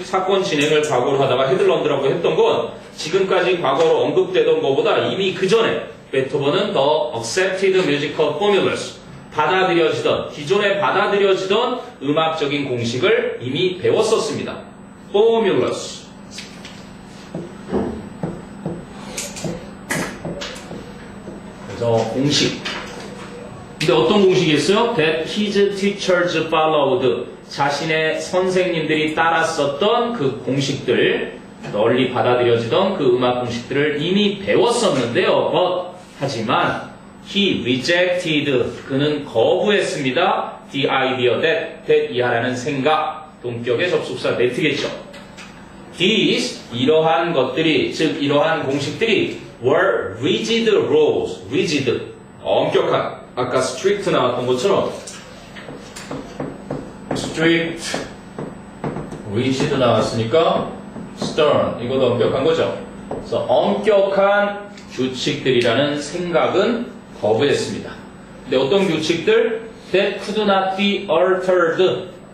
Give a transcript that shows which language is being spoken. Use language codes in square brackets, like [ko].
[ko] 사건 진행을 과거로 하다가 헤들런드라고 했던 건 지금까지 과거로 언급되던 것보다 이미 그 전에 베토벤은 [en] the accepted musical formulas, [ko] 받아들여지던, 기존에 받아들여지던 음악적인 공식을 이미 배웠었습니다. [en] formulas. [ko] 그래서 공식. 근데 어떤 공식이었어요? [en] That his teachers followed. [ko] 자신의 선생님들이 따랐었던 그 공식들, 널리 받아들여지던 그 음악 공식들을 이미 배웠었는데요. But, 하지만 [en] he rejected, [ko] 그는 거부했습니다. The idea that 이하라는 생각, 동격의 접속사 that겠죠. These, 이러한 것들이, 즉 이러한 공식들이 [en] were rigid rules, [ko] rigid, 엄격한, 아까 strict 나왔던 것처럼 strict, rigid 나왔으니까 stern, 이것도 엄격한 거죠. 그래서 엄격한 규칙들이라는 생각은 거부했습니다. 근데 어떤 규칙들? [en] That could not be altered.